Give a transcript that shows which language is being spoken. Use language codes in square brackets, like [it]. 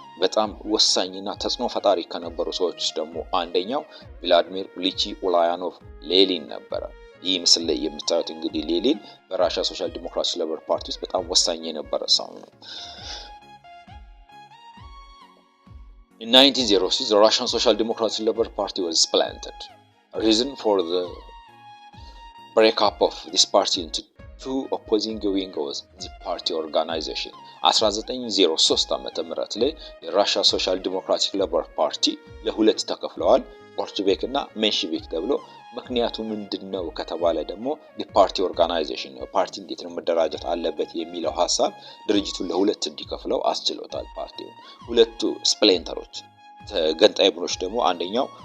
[am] በጣም ወሳኝና ተጽዕኖ ፈጣሪ ከነበሩ ሰዎች ውስጥ ደግሞ አንደኛው ቭላዲሚር ኢሊች ኡላያኖቭ ሌኒን ነበረ። ይህ ምስል ላይ የምታዩት እንግዲህ ሌኒን በራሻ ሶሻል ዲሞክራቲክ ሌበር ፓርቲ ውስጥ በጣም ወሳኝ የነበረ ሰው ነው። [en] In 1906 the Russian Social Democratic Labour Party was splintered. A reason for the breakup of this party into two opposing wings was the party organization. [am] 1903 ዓመተ ምህረት ላይ የራሻ ሶሻል ዲሞክራቲክ ሌበር ፓርቲ ለሁለት ተከፍለዋል፣ ቦልሼቪክ እና ሜንሽቪክ ተብሎ። ምክንያቱ ምንድነው ከተባለ ደግሞ የፓርቲ ኦርጋናይዜሽን ነው። ፓርቲ እንዴት ነው መደራጀት አለበት የሚለው ሐሳብ ድርጅቱን ለሁለት እንዲከፍለው አስችሎታል ፓርቲው። ሁለቱ ስፕሊንተሮች ገንጣይ ቡድኖች ደግሞ አንደኛው